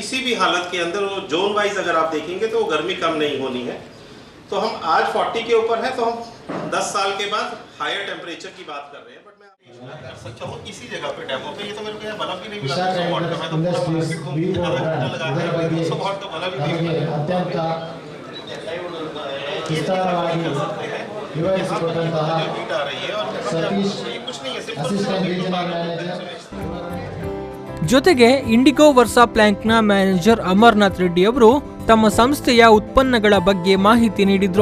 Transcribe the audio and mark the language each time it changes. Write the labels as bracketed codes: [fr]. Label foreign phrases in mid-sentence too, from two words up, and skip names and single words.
[hi] किसी भी हालत के अंदर वो [en] zone wise [hi] अगर आप देखेंगे तो वो गर्मी कम नहीं होनी है. तो हम आज 40 के ऊपर है, तो हम 10 साल के बाद [en] higher temperature [hi] की बात कर रहे हैं. बट मैं कर सकता हूँ इसी जगह पे डेमो पे. ये तो मेरे को यहाँ बल्ब भी नहीं मिला 200 वाट का. मैं तो पूरा मार्केट को लगा रहा हूँ 200 वाट का बल्ब भी नहीं मिला. [kn] ಅತ್ಯಂತ ವಿಸ್ತಾರವಾಗಿ ವಿವರಿಸಿಕೊಟ್ಟಂತಹ ಸತೀಶ್, [en] Assistant Regional Manager. [kn] ಜೊತೆಗೆ ಇಂಡಿಗೋ ವರ್ಸಾ ಪ್ಲಾಂಕ್ನ ಮ್ಯಾನೇಜರ್ ಅಮರ್ನಾಥ್ ರೆಡ್ಡಿ ಅವರು ತಮ್ಮ ಸಂಸ್ಥೆಯ ಉತ್ಪನ್ನಗಳ ಬಗ್ಗೆ ಮಾಹಿತಿ ನೀಡಿದರು.